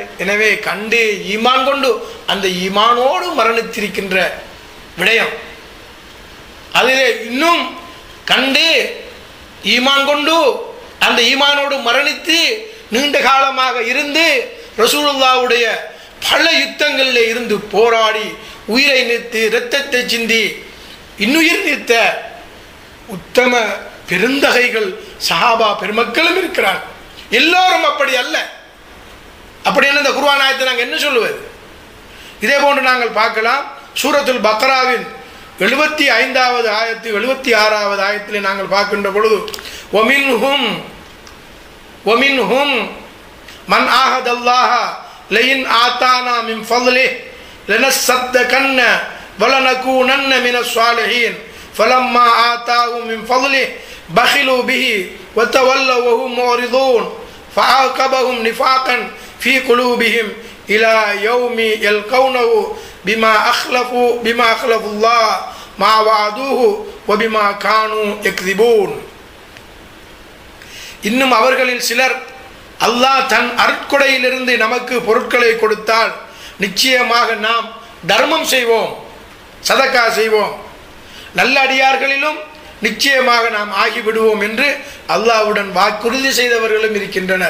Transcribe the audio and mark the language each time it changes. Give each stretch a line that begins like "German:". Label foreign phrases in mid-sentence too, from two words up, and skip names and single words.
Tamil: எனவே கண்டு ஈமான் கொண்டு அந்த ஈமானோடு மரணித்திருக்கின்ற விடயம், அதிலே இன்னும் கண்டு ஈமான் கொண்டு அந்த ஈமானோடு மரணித்து நீண்ட காலமாக இருந்து ரசூலுல்லாஹ்வுடைய பல யுத்தங்களில் இருந்து போராடி உயிரை நீத்து இரத்தத்தை சிந்தி இன்னுயிர் நீத்த உத்தம பெருந்தகைகள் சஹாபா பெருமக்களும் இருக்கிறார்கள். எல்லோரும் அப்படி அல்ல. அப்படின்னு இந்த குர்ஆன் ஆயத்தை நாங்கள் என்ன சொல்லுவது? இதே போன்று நாங்கள் பார்க்கலாம். சூரத்துல் பக்ராவின் 75வது ஆயத்து 76வது ஆயத்திலே நாங்கள் பார்க்கின்ற பொழுது,
Arabic: وَمِنْهُمْ مَنْ آهَدَ اللَّهَ لَئِنْ آتَانَا مِنْ فَضْلِهِ لَنَصَّدَّقَنَّ وَلَنَكُونَنَّ مِنَ الصَّالِحِينَ فَلَمَّا آتَاهُم مِنْ فَضْلِهِ بَخِلُوا بِهِ وَتَوَلَّوْا وَهُمْ مُعْرِضُونَ فَأَعْقَبَهُمْ نِفَاقًا فِي قُلُوبِهِمْ إِلَى يَوْمِ يَلْقَوْنَهُ بِمَا أَخْلَفُوا اللَّهَ مَا وَعَدُوهُ وَبِمَا كَانُوا يَكْذِبُونَ.
Tamil: இன்னும் அவர்களில் சிலர், அல்லாஹ் தன் அருட்கொடையிலிருந்து நமக்கு பொருட்களை கொடுத்தால் நிச்சயமாக நாம் தர்மம் செய்வோம், சதக்கா செய்வோம், நல்ல அடியார்களிலும் நிச்சயமாக நாம் ஆகிவிடுவோம் என்று அல்லாஹ்வுடன் வாக்குறுதி செய்தவர்களும் இருக்கின்றனர்.